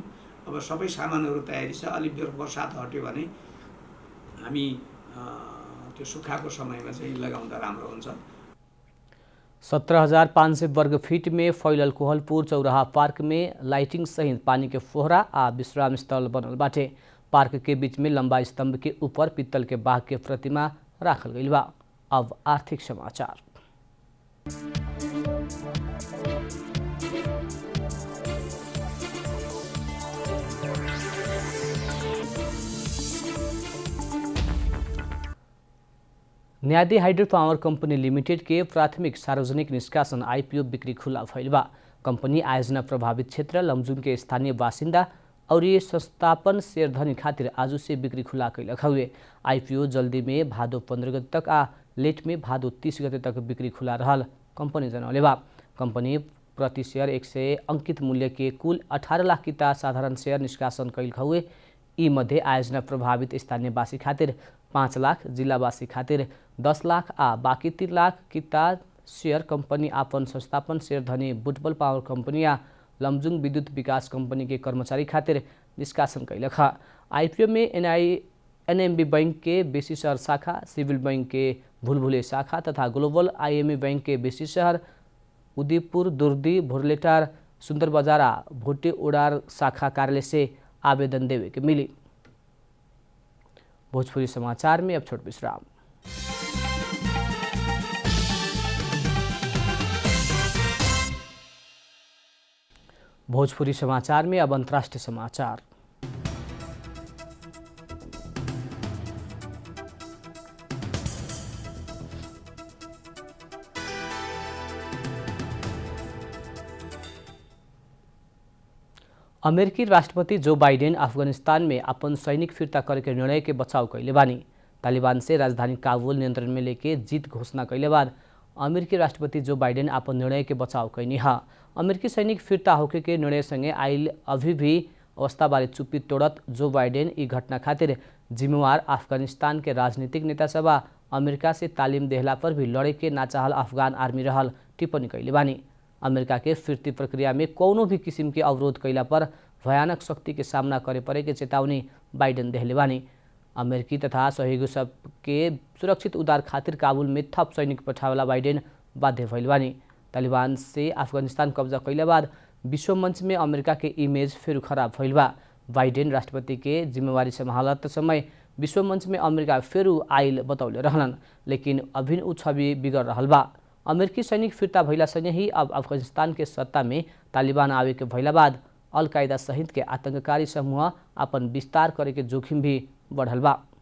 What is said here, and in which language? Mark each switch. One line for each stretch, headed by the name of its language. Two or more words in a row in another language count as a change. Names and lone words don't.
Nepali: अब सबै सामानहरू तयारी छ। अलिक बर्सात हट्यो भने हामी त्यो सुक्खाको समयमा चाहिँ लगाउँदा राम्रो हुन्छ।
Bhojpuri: 17,500 वर्ग फीट में फैलल कोहलपुर चौराहा पार्क में लाइटिंग सहित पानी के फोहरा आ विश्राम स्थल बनल बाटे। पार्क के बीच में लंबा स्तंभ के ऊपर पित्तल के बाघ के प्रतिमा राखल गईल बा। अब आर्थिक समाचार। न्यादी हाइड्रो पावर कंपनी लिमिटेड के प्राथमिक सार्वजनिक निष्कासन आईपीओ बिक्री खुला भइल बा। कंपनी आयोजना प्रभावित क्षेत्र लमजुङ के स्थानीय बासिंदा और ये संस्थापन शेयरधनी खातिर आज से बिक्री खुला कैलक हुए। आईपीओ जल्दी में भादो 15 गते तक आ लेट में भादो 30 गते तक बिक्री खुला रहल कंपनी जनौले बा। कंपनी प्रति शेयर 100 अंकित मूल्य के कुल 18 लाख किता साधारण शेयर निष्कासन कैल हुए। यी मध्ये आयोजना प्रभावित स्थानीयवासी खातिर 5 लाख, जिल्लावासी खातिर 10 लाख आ बाँकी 3 लाख किता शेयर कंपनी आपन संस्थापन शेयरधनी बुटबल पावर कंपनी या लमजुङ विद्युत विकास कंपनी के कर्मचारी खातिर निष्कासन कैलक। आईपीओ में एनएमबी बैंक के बेसी शहर शाखा, सिविल बैंक के भुलभुले शाखा तथा ग्लोबल आईएमई बैंक के बेसी शहर उदयपुर, दुर्दी, भुरलेटार, सुंदर बजार आ भोटे ओडार शाखा कार्यालय से आवेदन देवे के मिली। भोजपुरी समाचार में अब छोट विश्राम। भोजपुरी समाचार में अब अंतर्राष्ट्रीय समाचार। अमेरिकी राष्ट्रपति जो बाइडेन अफगानिस्तान में अपन सैनिक फिर्ता करे के निर्णय के बचाव कैले बानी। तालिबान से राजधानी काबुल नियंत्रण में लेके जीत घोषणा कैले बाद अमेरिकी राष्ट्रपति जो बाइडेन अपन निर्णय के बचाव कैनी हा। अमेरिकी सैनिक फिर्ता होके के निर्णय संगे आइल अभी भी अवस्था बारे चुप्पी तोड़त जो बाइडेन ई घटना खातिर जिम्मेवार अफगानिस्तान के राजनीतिक नेता सभा अमेरिका से तालीम देहला पर भी लड़े के ना चाहल अफगान आर्मी रहल टिप्पणी कैले बानी। अमेरिका के फिर्ती प्रक्रिया में कौनो भी किसिम के अवरोध कैला पर भयानक शक्ति के सामना करे पड़े के चेतावनी बाइडेन देहले बानी। अमेरिकी तथा सहयोगी सब के सुरक्षित उद्धार खातिर काबुल में थप सैनिक पठावेला बाइडेन बाध्य भइल बानी। तालिबान से अफगानिस्तान कब्जा कैला बाद विश्व मंच में अमेरिका के इमेज फिर खराब भइल बा। बाइडेन राष्ट्रपति के जिम्मेवारी संभालत समय विश्व मंच में अमेरिका फिर आइल बतौले रहलन, लेकिन अभिन उ छवि बिगड़ रहल बा। अमेरिकी सैनिक फिर्ता भइला संगे ही अब अफगानिस्तान के सत्ता में तालिबान आवे के भइला बाद अल कायदा सहित के आतंककारी समूह अपन विस्तार करे के जोखिम भी बढ़ल बा।